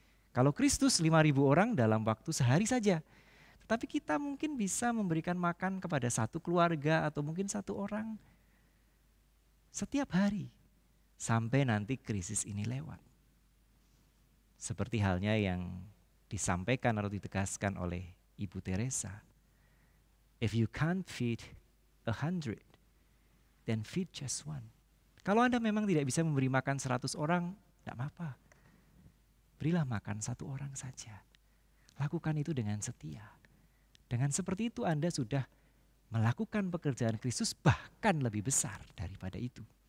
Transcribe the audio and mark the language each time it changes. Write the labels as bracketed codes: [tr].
[id] Kalau Kristus 5.000 orang dalam waktu sehari saja. Tetapi kita mungkin bisa memberikan makan kepada 1 keluarga atau mungkin 1 orang setiap hari. Sampai nanti krisis ini lewat. Seperti halnya yang disampaikan atau ditegaskan oleh Ibu Teresa. [en] If you can't feed 100, then feed just 1. [id] Kalau Anda memang tidak bisa memberi makan 100 orang, tidak apa-apa. Berilah makan 1 orang saja. Lakukan itu dengan setia. Dengan seperti itu Anda sudah melakukan pekerjaan Kristus bahkan lebih besar daripada itu.